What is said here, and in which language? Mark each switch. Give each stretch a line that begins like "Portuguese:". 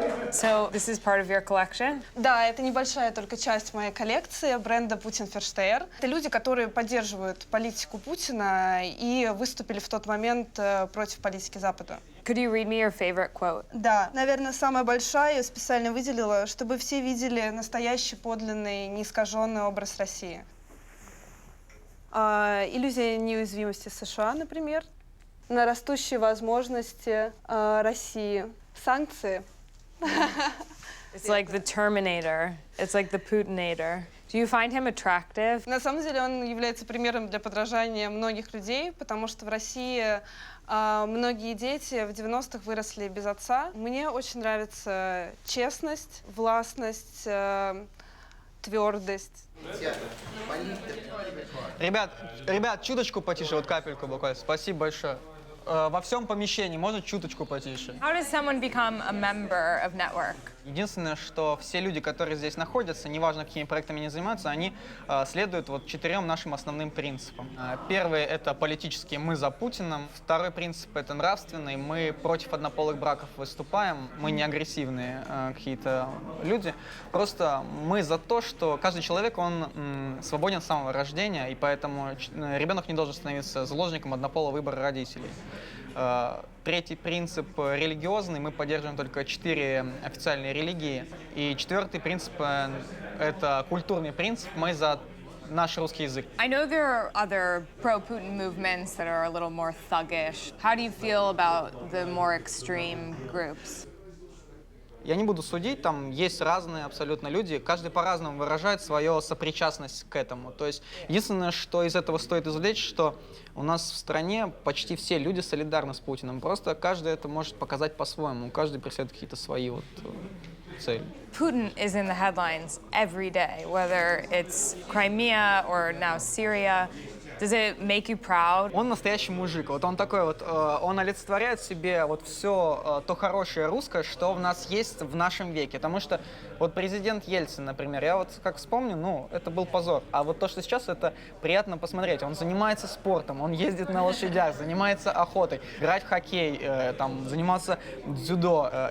English: So this is part of your collection?
Russian: Да, это небольшая только часть моей коллекции бренда Putin Versteher. Это люди, которые поддерживают политику Путина и выступили в тот момент против политики Запада.
English: Could you read me your favorite quote?
Russian: Да, наверное, самая большая, я специально выделила, чтобы все видели настоящий, подлинный, неискаженный образ России. Иллюзия неуязвимости США, например, на растущие возможности России, санкции.
English: It's like the Terminator. It's like the Putinator. Do you find him attractive?
Russian: На самом деле он является примером для подражания многих людей, потому что в России многие дети в 90-х выросли без отца. Мне очень нравится честность, властность, твердость. Ребят, чуточку потише, вот капельку буквально. Спасибо большое. Во всем помещении можно чуточку потише.
English: How does someone become a member of Network?
Russian: Единственное, что все люди, которые здесь находятся, неважно, какими проектами они занимаются, они следуют вот 4 нашим основным принципам. Первый — это политический, мы за Путиным. Второй принцип — это нравственный, мы против однополых браков выступаем, мы не агрессивные какие-то люди. Просто мы за то, что каждый человек, он свободен с самого рождения, и поэтому ребенок не должен становиться заложником однополого выбора родителей. Третий принцип религиозный, мы поддерживаем только 4 официальные религии. И четвертый принцип — это культурный принцип, мы за наш русский язык.
English: I know there are other pro-Putin movements that are a little more thuggish. How do you feel about the more extreme groups?
Russian: Я не буду судить, там есть разные абсолютно люди, каждый по-разному выражает свою сопричастность к этому. То есть единственное, что из этого стоит извлечь, что у нас в стране почти все люди солидарны с Путиным, просто каждый это может показать по-своему, каждый преследует какие-то свои вот цели.
English: Putin is in the headlines every day, whether it's Crimea or now Syria. Does it make you proud?
Russian: Он настоящий мужик. Вот он такой вот, он олицетворяет в себе вот все то хорошее русское, что в нас есть в нашем веке. Потому что вот президент Ельцин, например, я вот как вспомню, ну, это был позор. А вот то, что сейчас, это приятно посмотреть. Он занимается спортом, он ездит на лошадях, занимается охотой, играть в хоккей, там, заниматься дзюдо.